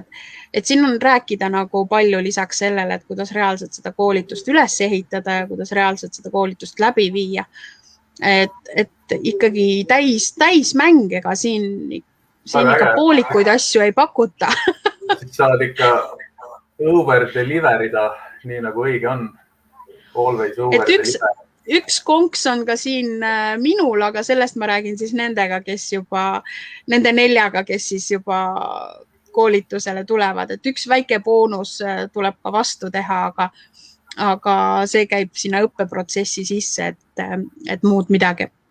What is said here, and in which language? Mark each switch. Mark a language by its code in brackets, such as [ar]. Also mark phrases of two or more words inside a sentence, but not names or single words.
[et] Et siin on rääkida nagu palju lisaks sellele, et kuidas reaalselt seda koolitust üles ehitada ja kuidas reaalselt seda koolitust läbi viia. Et ikkagi täis mäng, ega siin ikka poolikuid asju ei pakuta. Siis saad ikka [en] over deliverida, [et] nii nagu õige on. [en] Always over deliver. [et] Üks konks on ka siin minul, aga sellest ma räägin siis nende 4-ga, kes siis juba koolitusele tulevad. Et üks väike boonus tuleb ka vastu teha, aga see käib sinna õppeprotsessi sisse, et muud midagi.